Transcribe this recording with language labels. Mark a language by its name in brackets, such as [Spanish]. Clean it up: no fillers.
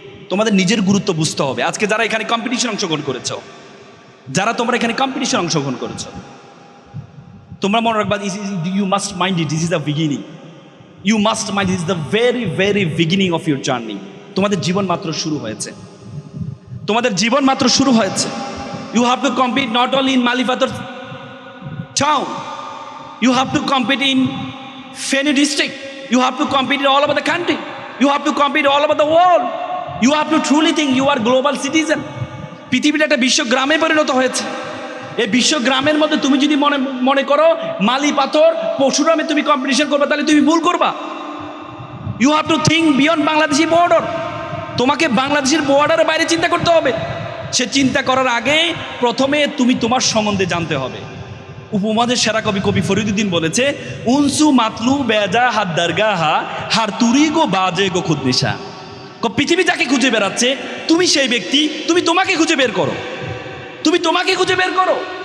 [Bangla] তোমাদের নিজের গুরুত্ব বুঝতে হবে। আজকে যারা এখানে কম্পিটিশন অংশগ্রহণ করেছো, যারা তোমরা এখানে কম্পিটিশন অংশগ্রহণ করেছো, তোমরা মনে রাখবা [English] You must mind it, this is the beginning. You must mind this is the very very beginning of your journey. [Bangla] তোমাদের জীবন মাত্র শুরু হয়েছে, তোমাদের জীবন মাত্র শুরু হয়েছে। [English] You have to compete not only in Malipator town, you have to compete in Feni district, you have to compete all over the country, you have to compete all over the world. You have to truly think you are global citizen. [Bangla] পৃথিবীটা একটা বিশ্বগ্রামে পরিণত হয়েছে। এই বিশ্বগ্রামের মধ্যে তুমি যদি মনে করো মালিপাথর পরশুরামে তুমি কম্পিটিশন করবে, তাহলে তুমি ভুল করবা। [English] You have to think beyond Bangladeshi border. [Bangla] তোমাকে বাংলাদেশের বর্ডারের বাইরে চিন্তা করতে হবে। সে চিন্তা করার আগে প্রথমে তুমি তোমার সম্বন্ধে জানতে হবে। উপমহাদেশ সেরা কবি ফরিদুদ্দিন বলেছে উনসু মাতলু বেজা হাত দরগাহা হার তুরি গো বাজে গো খুদনিশা। পৃথিবী যাকে খুঁজে বেড়াচ্ছে তুমি সেই ব্যক্তি, তুমি তোমাকে খুঁজে বের করো, তুমি তোমাকে খুঁজে বের করো।